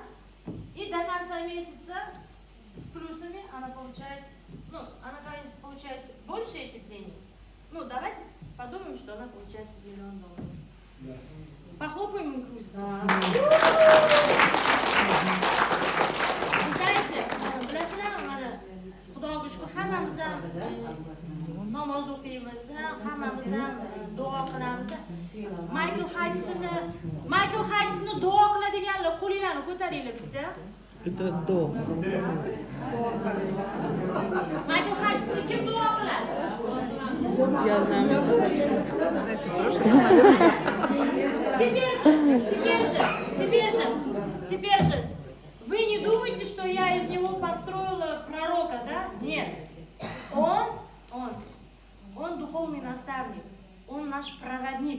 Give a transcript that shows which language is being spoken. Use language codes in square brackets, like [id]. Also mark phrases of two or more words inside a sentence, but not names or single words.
[ru] И до конца месяца с плюсами она получает, ну, она, конечно, получает больше, больше этих денег. Ну, давайте подумаем, что она получает $1 миллион. Да. Похлопаем инкрузис. Вы знаете, [uz] bilasizlar, mana Xudoga shukr, hammamiz ham namoz o'qiymiz, hammamiz ham duo qilamiz. Maykl Haysni duo qiladiganlar qo'linglarni ko'taringlar bitta. [ru] Это до. [uz] Maykl Haysni kim duo qiladi? [ru] Я знаю. Теперь же, вы не думаете, что я из него построила пророка, да? Нет. Он духовный наставник, он наш проводник.